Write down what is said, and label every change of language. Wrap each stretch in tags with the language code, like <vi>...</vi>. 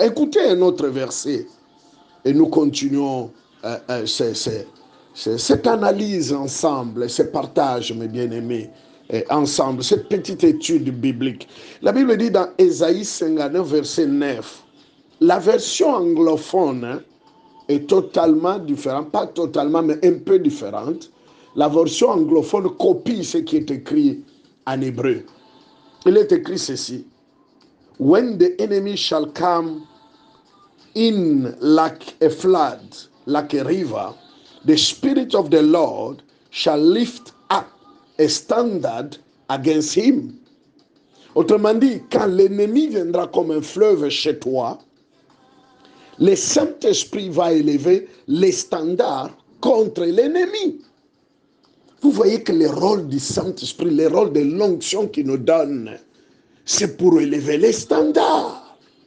<fr>Écoutez un autre verset et nous continuons cette analyse ensemble, ce partage, mes bien-aimés, ensemble, cette petite étude biblique. La Bible dit dans Ésaïe 59, verset 9, la version anglophone est totalement différente, pas totalement, mais un peu différente. La version anglophone copie ce qui est écrit en hébreu. Il est écrit ceci.</fr> <en>When the enemy shall come in like a flood, like a river, the Spirit of the Lord shall lift up a standard against him.</en> <fr>Autrement dit, quand l'ennemi viendra comme un fleuve chez toi, le Saint-Esprit va élever les standards contre l'ennemi. Vous voyez que le rôle du Saint-Esprit, le rôle de l'onction qu'il nous donne, c'est pour élever les standards.</fr>